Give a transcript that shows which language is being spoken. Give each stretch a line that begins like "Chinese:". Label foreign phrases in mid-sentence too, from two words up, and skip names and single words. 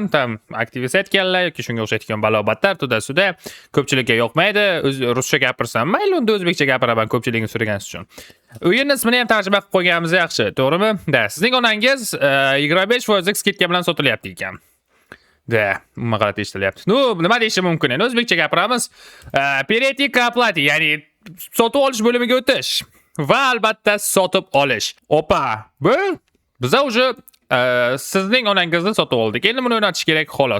Uzbek: Tam aktivist aytganlar yoki shunga o'xshaydigan balobatlar to'da-suda ko'pchilikka yoqmaydi. Ruscha gapirsam, mayli unda o'zbekcha gapiraman ko'pchilikni so'ragansiz uchun. O'yinni ismini ham tarjima qilib qo'yganimiz yaxshi, to'g'rimi? Sizning onangiz 25% skidka bilan sotilyapti ekan. Umuman g'alati eshitilyapti. Nima deyishim mumkin? Endi o'zbekcha gapiramiz.
Russian: Перейти к оплате,
Uzbek: ya'ni sotib olish bo'limiga o'tish va albatta sotib olish. Opa, bu biza уже sizning onangizni sotib oldik. Endi buni o'rnatish kerak xolos.